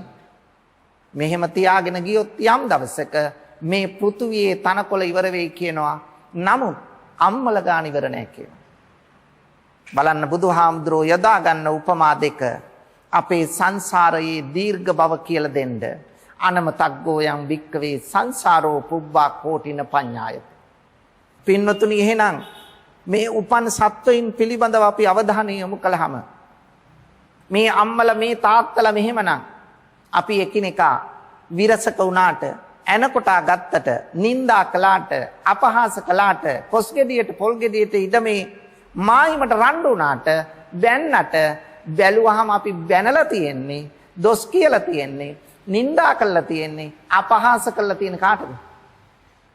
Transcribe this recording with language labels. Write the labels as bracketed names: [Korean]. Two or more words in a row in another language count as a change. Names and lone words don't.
[Sinhala] මෙහෙම තියාගෙන ගියොත් යම් දවසක මේ පෘථුවියේ තනකොළ ඉවර වෙයි කියනවා. නමුත් අම්මල ගාන ඉවර නැහැ කියනවා. බලන්න බුදුහාමුදුරෝ යදා ගන්න උපමා දෙක අපේ සංසාරයේ දීර්ඝ බව කියලා දෙන්න. [Pali] අනමතග්ගෝ යං වික්කවේ සංසාරෝ පුබ්බා කෝටින පඤ්ඤායති. [Sinhala] පින්වතුනි එහෙනම් මේ උපන් සත්වයින් පිළිබඳව අපි අවධානය යොමු කළාම මේ අම්මලා මේ තාත්තලා මෙහෙමනම් අපි එකිනෙකා විරසක වුණාට ඇනකොටා ගත්තට නින්දා කළාට අපහාස කළාට කොස් ගෙඩියට පොල් ගෙඩියට ඉදමේ මායිමට රණ්ඩු වුණාට බැන්නට බැලුවහම අපි බැනලා තියෙන්නේ දොස් කියලා තියෙන්නේ නින්දා කළා තියෙන්නේ අපහාස කළා තියෙන කාටද?